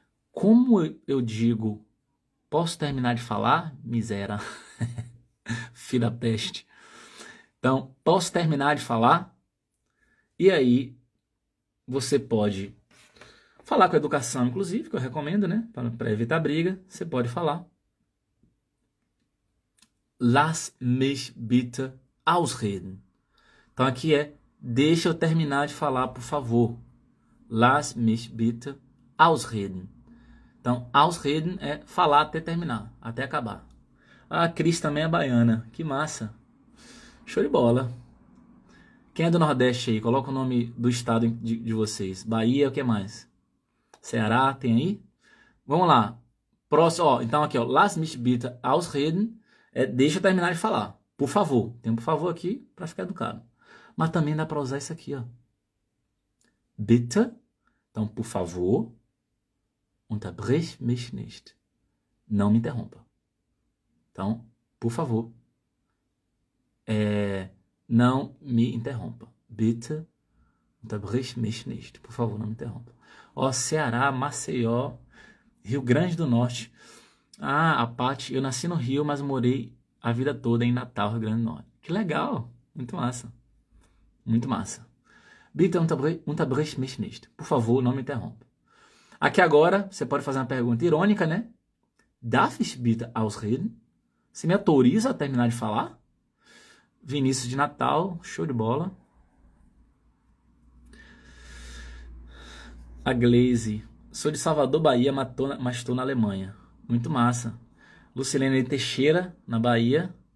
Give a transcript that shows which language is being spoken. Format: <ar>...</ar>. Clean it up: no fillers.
<pt>Como eu digo, posso terminar de falar? Miséria. Filho da peste. Então, posso terminar de falar? E aí, você pode falar com a educação, inclusive, que eu recomendo, né? Para evitar briga, você pode falar.</pt> <de>Lass mich bitte ausreden.</de> <pt>Então, aqui deixa eu terminar de falar, por favor.</pt> <de>Lass mich bitte ausreden.</de> <pt>Então, ausreden é falar até terminar, até acabar. A Cris também é baiana. Que massa. Show de bola. Quem é do Nordeste aí? Coloca o nome do estado de vocês. Bahia, o que mais? Ceará, tem aí? Vamos lá. Próximo, ó. Então aqui, ó.</pt> <de>Lass mich bitte ausreden.</de> <pt>Deixa eu terminar de falar. Por favor. Tem um por favor aqui para ficar educado. Mas também dá para usar isso aqui, ó.</pt> <de>Bitte.</de> <pt>Então, por favor.</pt> <de>Unterbrich mich nicht.</de> <pt>Não me interrompa. Então, por favor. Não me interrompa.</pt> <de>Bitte Unterbrich mich nicht.</de> <pt>Por favor, não me interrompa. Ó, Ceará, Maceió, Rio Grande do Norte. Ah, a Paty, eu nasci no Rio, mas morei a vida toda em Natal, Rio Grande do Norte. Que legal. Muito massa. Muito massa.</pt> <de>Bitte unterbrich mich nicht.</de> <pt>Por favor, não me interrompa. Aqui agora, você pode fazer uma pergunta irônica, né?</pt> <de>Darf ich bitte ausreden?</de> <pt>Você me autoriza a terminar de falar? Vinícius de Natal, show de bola. A Glaze, sou de Salvador, Bahia, mas estou na Alemanha. Muito massa. Lucilene Teixeira, na Bahia.</pt>